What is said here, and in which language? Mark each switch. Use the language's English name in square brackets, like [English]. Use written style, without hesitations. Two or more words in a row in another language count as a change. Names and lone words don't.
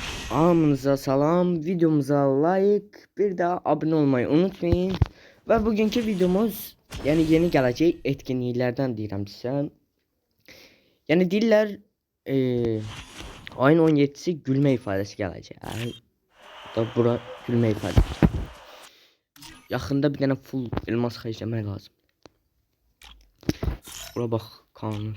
[Azerbaijani] Hamınıza salam, videomuza like, [Turkish] bir de abone olmayı unutmayın. Ve bugünkü videomuz, yani [Azerbaijani] yeni gələcək etkinliklərdən deyirəm sizə. Yəni deyirlər, ayın 17'si gülmə ifadəsi gələcək. Da bura gülmə ifadəsi. Yaxında bir dənə full elmas xərcləmək lazım. Bura bax, kanun.